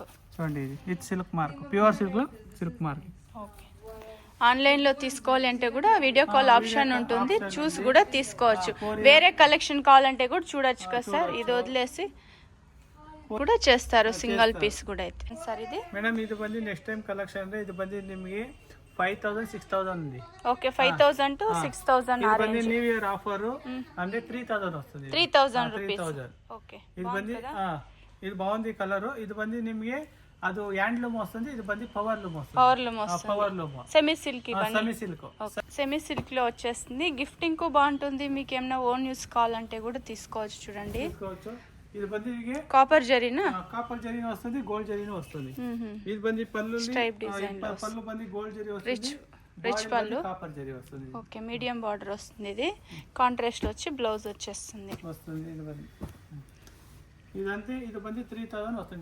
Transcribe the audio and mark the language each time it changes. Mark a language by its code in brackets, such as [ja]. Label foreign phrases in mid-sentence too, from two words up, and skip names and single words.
[te] చూడండి, ఇది [en] with silk mark, pure silk [te] లో [en] silk mark. [te] ఓకే, ఆన్లైన్ లో తీసుకోవాలి అంటే కూడా [en] video call option [te] ఉంటుంది, చూసి కూడా తీసుకోవచ్చు. వేరే కలెక్షన్ కావాలంటే కూడా చూడొచ్చు కదా సార్. ఇది వదిలేసి కూడా చేస్తారు [en] single piece [te] కూడా అయితే. సార్ ఇది మేడం ఇది ಬಂದು [en] next time collection [kn] ಅಂದ್ರೆ ಇದು ಬಂದು ನಿಮಗೆ [te] 5,000 6,000 ఉంది. ఓకే, 5,000 to 6,000 ఆ రేంజ్. [en] new year offer [te] అంటే 3,000 వస్తుంది. [en] 3,000 rupees. okay, [te] ఇది ಬಂದು ఇది బాగుంది కలర్. ఇది [kn] ಬಂದು ನಿಮಗೆ ಅದು ಹ್ಯಾಂಡ್ ಲೂಮ್ [te] వస్తుంది, ఇది ಬಂದು [en] power loom [te] వస్తుంది. [en] power loom [te] వస్తుంది, [en] power loom semi silk. semi silk, semi silk [te] లో వచ్చేస్తుంది. గిఫ్టింగ్ కు బాగుంటుంది. మీకు ఏమైనా [en] own use [te] కావాలంటే కూడా తీసుకోవచ్చు చూడండి. ఇది [kn] ಬಂದು ನಿಮಗೆ [te] కాపర్ జరీనా, కాపర్ జరీన వస్తుంది, గోల్డ్ జరీన వస్తుంది. ఇది ಬಂದು పళ్ళు [en] stripe design [te] లో పళ్ళు ಬಂದು గోల్డ్ జరీ వస్తుంది, రిచ్ పళ్ళు, కాపర్ జరీ వస్తుంది. ఓకే, [en] medium border [te] వస్తుంది. ఇది కాంట్రాస్ట్ వచ్చి బ్లౌజ్ వచ్చేస్తుంది. ఇది ಬಂದು ఇదంతే. ఇది ಬಂದು 3,000 వస్తుంది